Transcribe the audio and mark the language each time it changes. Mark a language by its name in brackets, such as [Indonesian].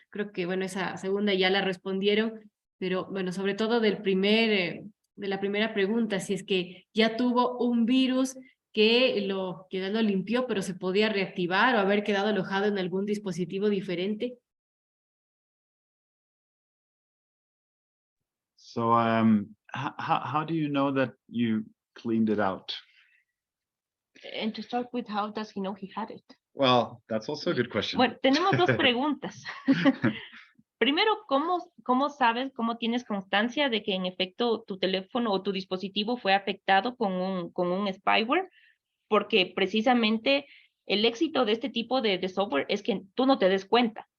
[Spanish] Creo que, bueno, esa segunda ya la respondieron. Pero bueno, sobre todo de la primera pregunta, si es que ya tuvo un virus que ya lo limpió, pero se podía reactivar o haber quedado alojado en algún dispositivo diferente. [English] So, how do you know that you cleaned it out? And to start with, how does he know he had it? Well, that's also a good question. [Spanish] Bueno, tenemos dos preguntas. Primero, ¿cómo sabes, cómo tienes constancia de que en efecto tu teléfono o tu dispositivo fue afectado con un spyware? Porque precisamente el éxito de este tipo de software es que tú no te des cuenta.